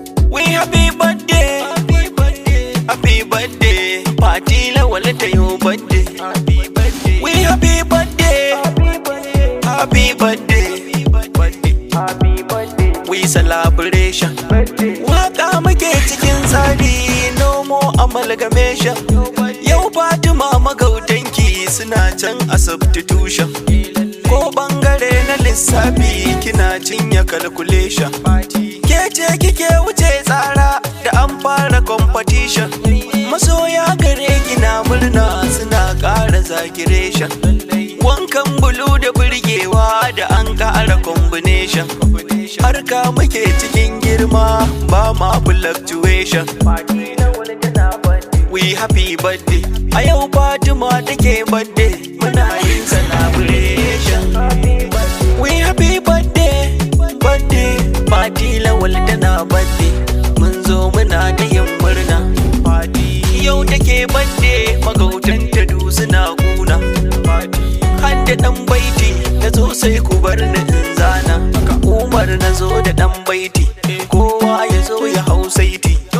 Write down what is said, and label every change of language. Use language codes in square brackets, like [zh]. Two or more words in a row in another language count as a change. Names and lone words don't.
[en] We happy birthday. Happy birthday. Party Lawal [ha] ta yo [en] birthday. We happy birthday. Happy birthday. We celebration. [ha] Waka muke cikin tsari, [en] no more amalgamation. [ha] Yau Fatima magautanki suna can a substitution. Ko bangare na lissafi kina cinye calculation. Ke ce kike wuce tsara da an fara competition. Masoya gare ki na murna suna ƙara zakiration. Wankan bulu da burgewa da an ƙara combination. Harka muke cikin girma ba ma fluctuation. [en] We happy birthday. [ha] A yau Fatima take birthday. Muna yin celebration. [en] We happy birthday. Birthday. [ha] Party Lawal tana birthday. Mun zo muna ta yin murna. Party. Yau take birthday. Magautan ta du suna kuna. Party. Har da ɗan baiti. Na zo sai ku bar ni in zana. Umar na zo da ɗan baiti. Kowa ya zo ya hau saiti.